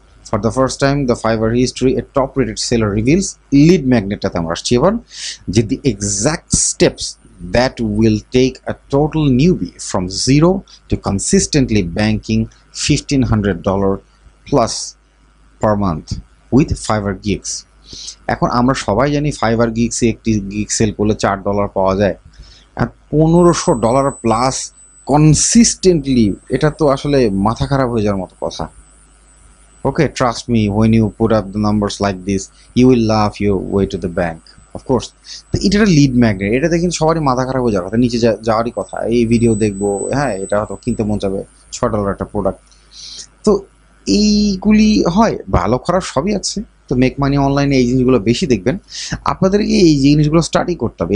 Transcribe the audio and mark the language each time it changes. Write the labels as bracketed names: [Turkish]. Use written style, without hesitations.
[English] For the first time, the Fiverr history, a top-rated seller reveals lead magnet [Bangla] আমরা আসছি এবার, যে [English] the exact steps that will take a total newbie from zero to consistently banking $1,500 plus per month with Fiverr gigs. [Bangla] এখন আমরা সবাই জানি fibre গিগসে একটি gig sell করলে $4 পাওয়া যায়, আর $1,500 প্লাস কনসিস্টেন্টলি, এটা তো আসলে মাথা খারাপ হয়ে যাওয়ার মতো কথা। [English] Okay, trust me, when you put up the numbers like this, you will laugh your way to the bank, of course. [Bangla] তো এটা একটা লিড ম্যাগনেট, এটাতে কিন্তু সবারই মাথা খারাপ হয়ে যাওয়ার কথা, নিচে যাওয়ারই কথা, এই ভিডিও দেখবো, হ্যাঁ, এটা হয়তো কিনতে মন যাবে, $6 একটা প্রোডাক্ট। তো এইগুলি হয়, ভালো খারাপ সবই আছে। তো মেক মানি অনলাইনে এই জিনিসগুলো বেশি দেখবেন, আপনাদেরকে এই জিনিসগুলো স্টাডি করতে হবে।